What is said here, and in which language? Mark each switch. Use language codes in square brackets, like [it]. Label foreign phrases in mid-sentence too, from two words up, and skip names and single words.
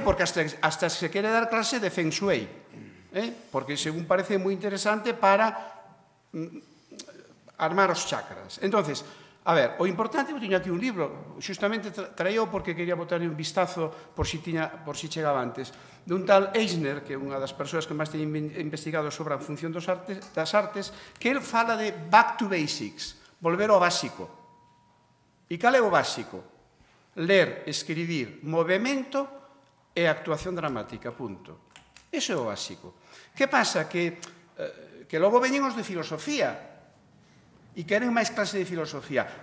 [gl] Porque hasta se quere dar clase de Feng Shui, porque según parece moi interesante para armar os chakras. Entonces, a ver, o importante, eu teño aquí un libro, xustamente traío porque quería botarle un vistazo por si chegaba antes, dun tal Eisner, que é unha das persoas que máis teñen investigado sobre a función das artes, que el fala de [en] back to basics, [gl] volver ao básico. E cal é o básico? Ler, escribir, movimento e actuación dramática, punto. Iso é o básico. Que pasa? Que logo veñen os de filosofía, e queren máis clase de filosofía.